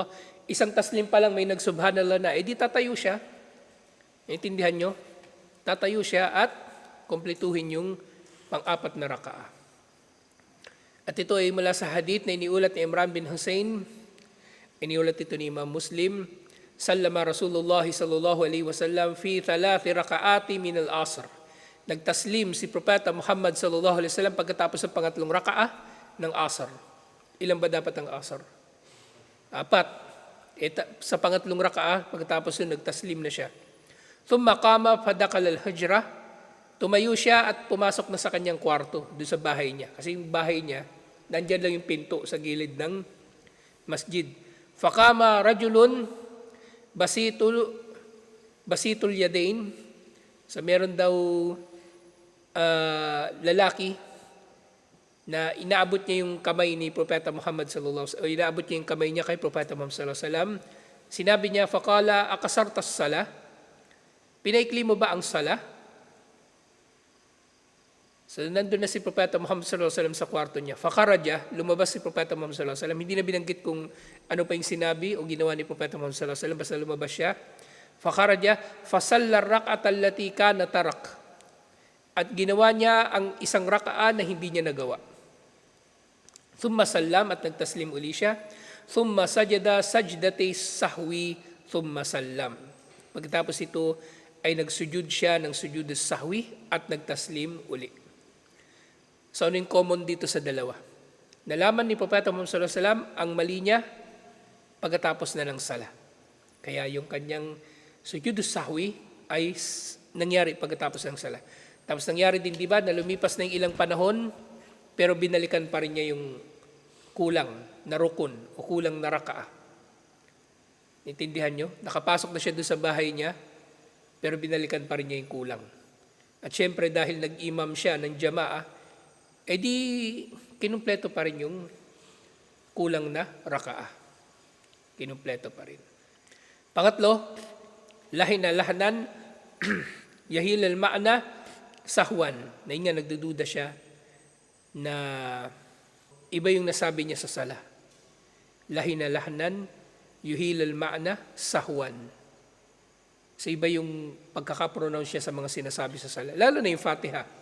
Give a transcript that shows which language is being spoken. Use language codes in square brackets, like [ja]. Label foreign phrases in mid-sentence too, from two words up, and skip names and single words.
[tl] Isang taslim pa lang may nagsubhanallah na, di tatayo siya. Naintindihan nyo? Tatayo siya at kumpletuhin yung pang-apat na raka'a. At ito ay mula sa hadith na iniulat ni Imran bin Hussein, iniulat ito ni Imam Muslim, [ar] سلّم رسول الله صلى الله عليه وسلم في ٣ ركعات من العصر. [tl] Nagtaslim si Propeta Muhammad [ar] صلى الله عليه وسلم [tl] pagkatapos ng pangatlong raka'a ng asr. Ilan ba dapat ang asr? 4. Sa pangatlong raka'a, pagkatapos yun, nagtaslim na siya. [ar] ثم قام فدخل الحجرة. [tl] Tumayo siya at pumasok na sa kanyang kwarto, doon sa bahay niya. Kasi yung bahay niya, nandyan lang yung pinto sa gilid ng masjid. [ar] فقام رجل بسيط اليدين. [tl] So meron daw lalaki na inaabot niya yung kamay ni Propeta Muhammad [ar] صلى الله عليه وسلم, [tl] inaabot niya yung kamay niya kay Propeta Muhammad [ar] صلى الله عليه وسلم. [tl] Sinabi niya, [ar] فقال أقصرت الصلاة? [tl] Pinaikli mo ba ang sala? So nandun na si Propeta Muhammad [ar] صلى الله عليه وسلم [tl] sa kwarto niya. Fakaraja, lumabas si Propeta Muhammad [ar] صلى الله عليه وسلم. [tl] Hindi na binanggit kung ano pa yung sinabi o ginawa ni Propeta Muhammad [ar] صلى الله عليه وسلم, [tl] basta lumabas siya. [ar] فخرج فصلى ركعة التي كان ترك. [tl] At ginawa niya ang isang raka'a na hindi niya nagawa. [ar] ثم سلّم, [tl] at nagtaslim uli siya. [ar] ثم سجد سجدتي سهو ثم سلّم. [tl] Pagkatapos ito ay nagsujud siya ng [ar] سجود سهو [tl] at nagtaslim uli. So ano yung common dito sa dalawa? Nalaman ni Propeta Muhammad [ar] صلى الله عليه وسلم [tl] ang mali niya pagkatapos na ng sala. Kaya yung kanyang [ar] سجود سهو [tl] ay nangyari pagkatapos ng sala. Tapos nangyari din, di ba, na lumipas na yung ilang panahon, pero binalikan pa rin niya yung kulang na rukun o kulang na raka'a. Intindihan nyo? Nakapasok na siya doon sa bahay niya, pero binalikan pa rin niya yung kulang. At syempre dahil nag-imam siya ng jama'a, di kinumpleto pa rin yung kulang na raka'a. Kinumpleto pa rin. Pangatlo, [ar] لحنًا يحيل المعنى سهوًا, [tl] na yun nga nagdududa siya na iba yung nasabi niya sa sala. [ar] لحنًا يحيل المعنى سهوًا. [tl] So iba yung pagkakapronounce niya sa mga sinasabi sa sala. Lalo na yung Fatiha.